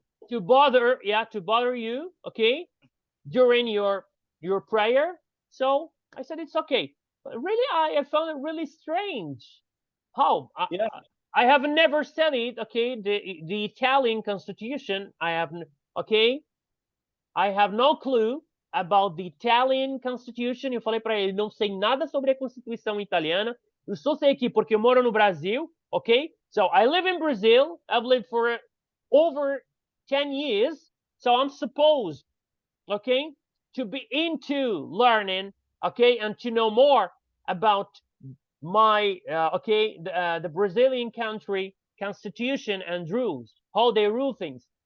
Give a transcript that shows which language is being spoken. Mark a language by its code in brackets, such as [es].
[en] to bother you, okay, during your prayer. So I said it's okay. But really, I found it really strange. How? yeah. I have never studied, okay, the Italian Constitution. Okay, I have no clue about the Italian Constitution. [pt] Eu falei para ele, não sei nada sobre a Constituição italiana. Eu só sei aqui porque eu moro no Brasil, okay? [en] So I live in Brazil. I've lived for over 10 years. So I'm supposed, okay, to be into learning, okay, and to know more about my, the Brazilian country constitution and rules, how they rule things.